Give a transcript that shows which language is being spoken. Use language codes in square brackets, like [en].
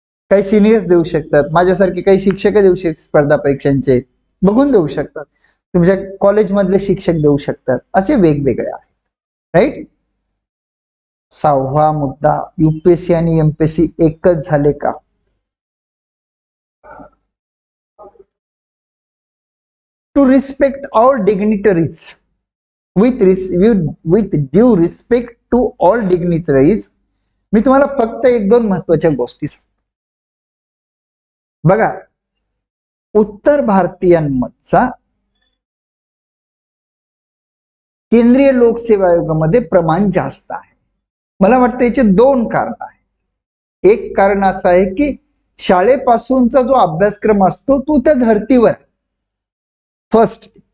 [mr] काही सिनियर्स देऊ शकतात, माझ्यासारखे काही शिक्षक देऊ शकतात, स्पर्धा परीक्षांचे बघून देऊ शकतात, तुमच्या कॉलेजमधले शिक्षक देऊ शकतात, असे वेगवेगळे आहेत. राईट. 6वा मुद्दा, यूपीएससी आणि एमपीएससी एकच झाले का? [en] To respect all dignitaries, with due respect to all dignitaries. [mr] मी तुम्हाला फक्त एक दोन महत्वाच्या गोष्टी सांगतो. बघा, उत्तर भारतीयांचा केंद्रीय लोकसेवा आयोगामध्ये प्रमाण जास्त आहे. मला वाटतं याचे दोन कारण आहेत. एक कारण असं आहे की शाळेपासूनचा जो अभ्यासक्रम असतो तो त्या धर्तीवर, फर्स्ट.